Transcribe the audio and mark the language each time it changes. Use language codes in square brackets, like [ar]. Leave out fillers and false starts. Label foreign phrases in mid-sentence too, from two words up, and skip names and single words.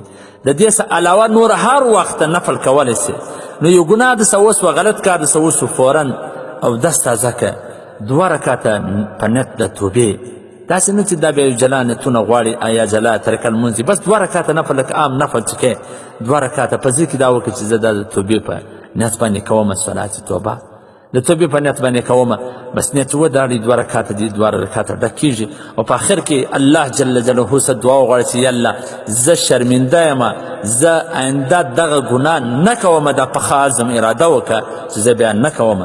[ps] د دې څخه علاوه نور هر وخت نفل کولی سي. نو یو ګناه د څه وسوه، غلط کار د څه وسو، فوراً او دست تازه که 2 رکعاته په نیت د توبې، داسې نه چې دا بیا یو جلا نیتونه غواړي یا جلا طریقه لمونځ، بس 2 رکعاته نفل لکه عام نفل چې کوې 2 رکعاته په ذکر دا وکړه چې زه دا د توبې په نیت باندې کومه صلات توبه، د توبې په نیت باندې کومه، بس نیت وداړي 2 رکعاته دي، 2 رکعاته ډک کېږي، او په آخر کې الله [ar] جل جلاله [ps] څخه دعا وغواړي چې یا الله زه شرمنده یم، زه آینده دغه ګناه نه کومه، دا پخه عزم اراده وکړه چې زه بیا نه کومه.